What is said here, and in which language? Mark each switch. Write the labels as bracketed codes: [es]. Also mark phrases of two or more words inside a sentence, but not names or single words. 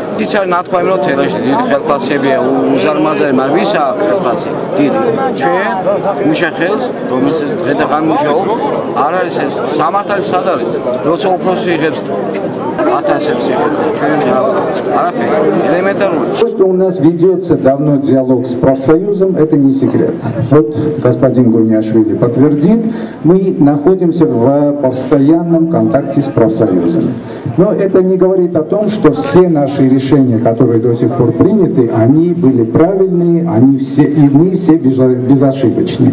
[ka] ის არის ნათქვამი რომ თელაში დიდი ხელფასებია, უზარმაზარი, მაგრამ ვისაა ხელფასი? დიდი. ჩვენ მუშახელს, რომელსაც დღე და ღამე მუშაობ, არ არის ეს სამართალი სად არის? როცა უფროსი იღებს 1000-ებს იღებს, ჩვენ არაფერი, [ru] элементарно. Что у нас ведется давно диалог с профсоюзом, это не секрет. Вот господин Гуниашвили подтвердит, мы находимся в постоянном контакте с профсоюзами. Но это не говорит о том, что все наши решения, которые до сих пор приняты, они были правильные, и мы все безошибочны.